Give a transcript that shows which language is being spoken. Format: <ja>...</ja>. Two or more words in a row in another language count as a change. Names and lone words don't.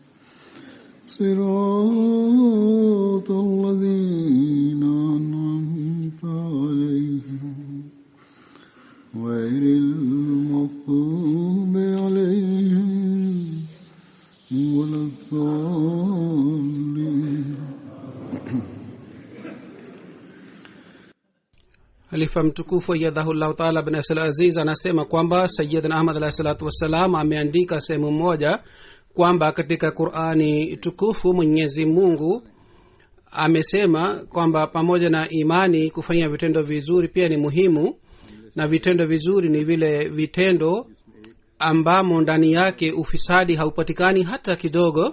<ar>صراط الذين أنعمت عليهم غير المغضوب عليهم ولا الضالين.</ar> <sw>Halifa mtukufu</sw> <ar>أيده الله تعالى</ar> <sw>bin Asal Aziz anasema kwamba Sayyidina Ahmad</sw> <ar>عليه الصلاة والسلام</ar> <sw>ameandika sehemu moja kwamba katika Qur'ani tukufu Mwenyezi Mungu amesema kwamba pamoja na imani kufanya vitendo vizuri pia ni muhimu, na vitendo vizuri ni vile vitendo ambamo ndani yake ufisadi haupatikani hata kidogo.</sw>